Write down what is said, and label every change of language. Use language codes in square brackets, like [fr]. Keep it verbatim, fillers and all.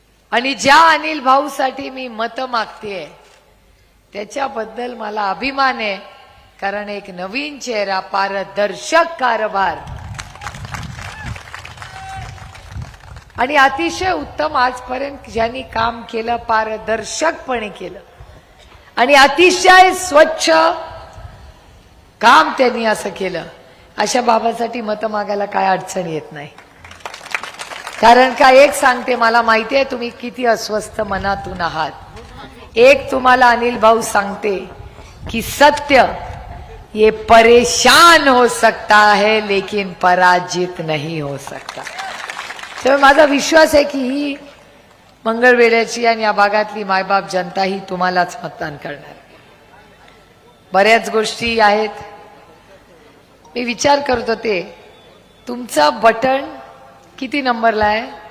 [mr] आणि ज्या अनिल भाऊसाठी मी मतं मागतेय त्याच्याबद्दल मला अभिमान आहे, कारण एक नवीन चेहरा, पारदर्शक कारभार आणि अतिशय उत्तम आजपर्यंत ज्यांनी काम केलं, पारदर्शकपणे केलं आणि अतिशय स्वच्छ काम त्यांनी असं केलं, अशा बाबासाठी मतं मागायला काय अडचण येत नाही. कारण का, एक सांगते, मला माहिती आहे तुम्ही किती अस्वस्थ मनातून आहात. एक तुम्हाला अनिल भाऊ सांगते की [hi] सत्य ये परेशान हो सकता है लेकिन पराजित नहीं हो सकता. [mr] तर माझा विश्वास आहे की ही मंगळवेढ्याची आणि या भागातली मायबाप जनता ही तुम्हालाच मतदान करणार. बऱ्याच गोष्टी आहेत मी विचार करत होते तुमचा बटण किती नंबरला आहे.